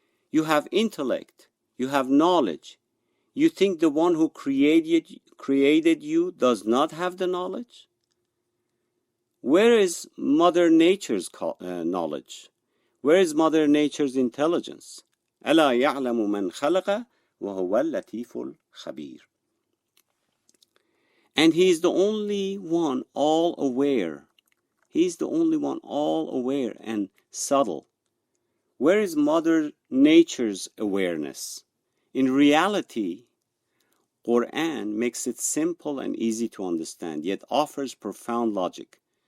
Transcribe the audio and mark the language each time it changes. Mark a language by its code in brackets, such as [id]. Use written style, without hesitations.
[en] You have intellect, you have knowledge. You think the one who created you does not have the knowledge? Where is Mother Nature's knowledge? Where is Mother Nature's intelligence? [ar] ألا يعلم من خلق وهو اللطيف الخبير. [en] And he is the only one all aware. He is the only one all aware and subtle. Where is Mother Nature's awareness? In reality, Qur'an makes it simple and easy to understand, yet offers profound logic.